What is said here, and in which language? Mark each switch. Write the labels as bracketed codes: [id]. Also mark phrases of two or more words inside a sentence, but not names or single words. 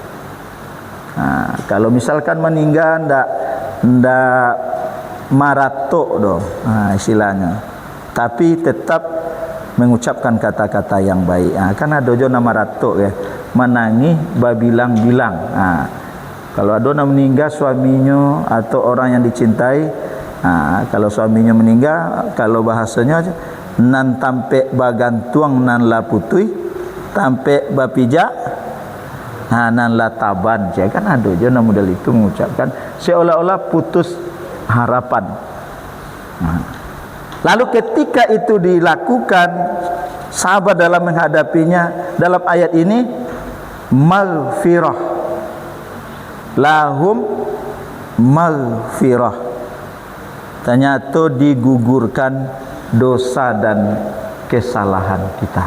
[id] Kalau misalkan meninggal [min] ndak marato doh, [id] istilahnya, tapi tetap mengucapkan kata-kata yang baik. [min] Kan ada jo nama rato ya, menangi babilang-bilang. [id] Kalau ada meninggal suaminya atau orang yang dicintai, kalau suaminya meninggal, kalau bahasanya [min] nan tampe bagantuang nan la putui, tampe bapijak nan la taban. [id] Kan ada je nama model itu mengucapkan seolah-olah putus harapan. Lalu ketika itu dilakukan, sabar dalam menghadapinya, dalam ayat ini maghfirah, [ar] lahum maghfirah, [id] ternyata digugurkan dosa dan kesalahan kita.